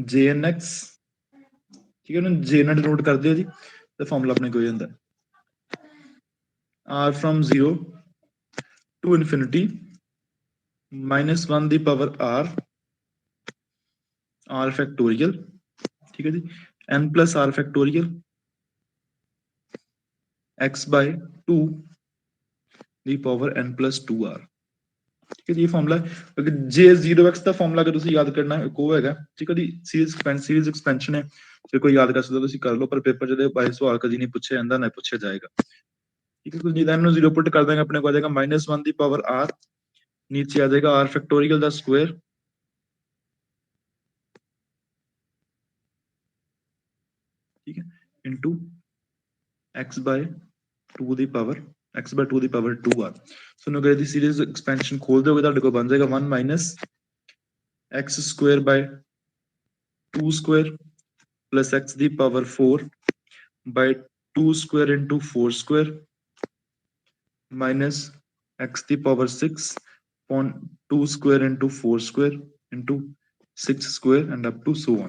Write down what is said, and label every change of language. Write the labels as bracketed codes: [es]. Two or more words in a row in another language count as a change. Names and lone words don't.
[pa] jnx ਠੀਕ ਹੈ, ਉਹਨੂੰ j ਨਾਲ ਡਿਨੋਟ ਕਰਦੇ ਹੋ ਜੀ ਤੇ ਫਾਰਮੂਲਾ ਆਪਣੇ ਕੋਲ ਜਾਂਦਾ [en] r from 0 to infinity minus 1 [pa] ਦੀ ਪਾਵਰ [en] r factorial [pa] ਠੀਕ ਹੈ ਜੀ [en] n plus r factorial x by 2 [pa] ਦੀ ਪਾਵਰ [en] n plus 2r। [pa] ਠੀਕ ਹੈ ਜੀ, ਇਹ ਫਾਰਮੂਲਾ ਅਗਰ j0x ਦਾ ਫਾਰਮੂਲਾ ਅਗਰ ਤੁਸੀਂ ਯਾਦ ਕਰਨਾ ਇੱਕ ਉਹ ਹੈਗਾ ਠੀਕ ਹੈ ਜੀ [en] series expansion [pa] ਹੈ ਜੇ ਕੋਈ ਯਾਦ ਕਰ ਸਕਦਾ ਤੁਸੀਂ ਕਰ ਲਓ ਪਰ ਪੇਪਰ ਜਿਹਦੇ ਬਾਈ ਸਵਾਲ ਕਦੀ ਨਹੀਂ ਪੁੱਛਿਆ ਜਾਂਦਾ ਨਾ ਪੁੱਛਿਆ ਜਾਏਗਾ। ਠੀਕ ਹੈ, ਤੁਸੀਂ ਇਹਨੂੰ 0 ਪੁੱਟ ਕਰ ਦਾਂਗੇ ਆਪਣੇ ਕੋਲ ਆ ਜਾਏਗਾ -1 ਦੀ ਪਾਵਰ r [hi] नीचे आ जाएगा [pa] r [en] factorial the square [hi] ठीक है [en] into x by 2 [pa] ਦੀ ਪਾਵਰ [en] x by 2 [pa] ਦੀ ਪਾਵਰ 2r। ਸੋ ਨੂੰ ਅਗਰ ਇਹਦੀ [en] series expansion [pa] ਖੋਲ ਦਿਓਗੇ ਤੁਹਾਡੇ ਕੋਲ ਬਣ ਜਾਏਗਾ [en] 1 minus x square by 2 square plus x [pa] ਦੀ ਪਾਵਰ [en] 4 by 2 square into 4 square minus x [pa] ਦੀ ਪਾਵਰ [en] 6 upon 2 square into 4 square into 6 square and up to so on।